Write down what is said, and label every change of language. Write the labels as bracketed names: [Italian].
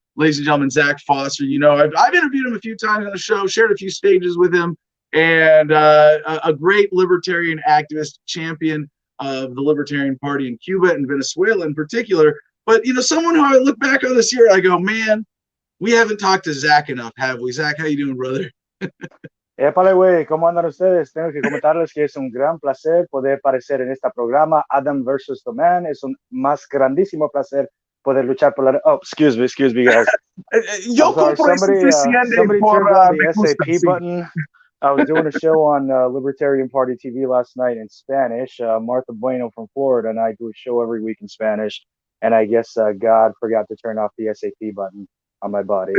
[English] Ladies and gentlemen, Zach Foster, I've interviewed him a few times on the show, shared a few stages with him, and a great libertarian activist, champion of the Libertarian Party in Cuba and Venezuela in particular. But, someone who I look back on this year, I go, man, we haven't talked to Zach enough, have we? Zach, how you doing, brother? [Spanish] Épale, güey, ¿cómo andan ustedes? Tengo que comentarles que es un gran placer poder aparecer en este programa, Adam versus the Man. Es un más grandísimo placer poder luchar por la... [English] Oh, excuse me, guys. Somebody turned on the SAP button. I was doing a show on Libertarian Party TV last night in Spanish. Martha Bueno from Florida and I do a show every week in Spanish. And I guess God forgot to turn off the SAP button on my body.